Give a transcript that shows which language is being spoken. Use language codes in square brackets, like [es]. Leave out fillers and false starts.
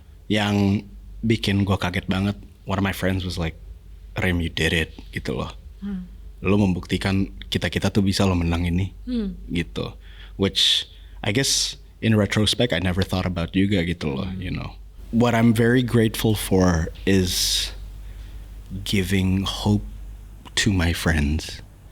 [id] Yang bikin gue kaget banget, [en] one of my friends was like, Rem, you did it [id] gitu loh. Lo membuktikan kita tuh bisa lo menang ini gitu. [en] Which I guess in retrospect I never thought about [id] juga gitu loh, [en] you know. What I'm very grateful for is giving hope to my friends.